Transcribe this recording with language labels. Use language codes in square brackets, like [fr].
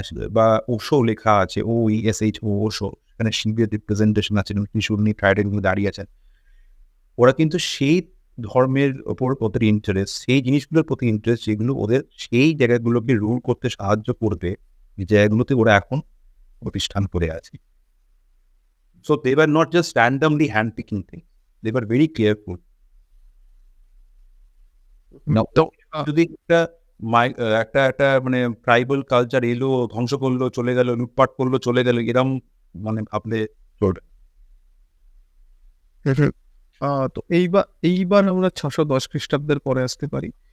[bn] বা ওশো লেখা আছে। OESHO, ওশো। এখানে শিবের রিপ্রেজেন্টেশন আছে এবং ত্রিশূল নিয়ে ট্রাইডেন্ট নিয়ে দাঁড়িয়ে আছেন। ওরা কিন্তু সেই ধর্মের ওপর ওদের ইন্টারেস্ট, সেই জিনিসগুলোর প্রতি ইন্টারেস্ট যেগুলো ওদের সেই জায়গাগুলোকে রুল করতে সাহায্য করবে, যে জায়গাগুলোতে ওরা এখন প্রতিষ্ঠান করে আছে। [en] So they were not just randomly handpicking things. They were very careful. Now, [bn] তো যদি একটা একটা মানে ট্রাইবাল কালচার এলো, ধ্বংস করলো, চলে গেল, লুটপাট করলো, চলে গেল, এরম মানে ভাবলে চলবে না। হুম, হুম। তো এইবার আমরা ৬১০ খ্রিস্টাব্দের পরে আসতে পারি।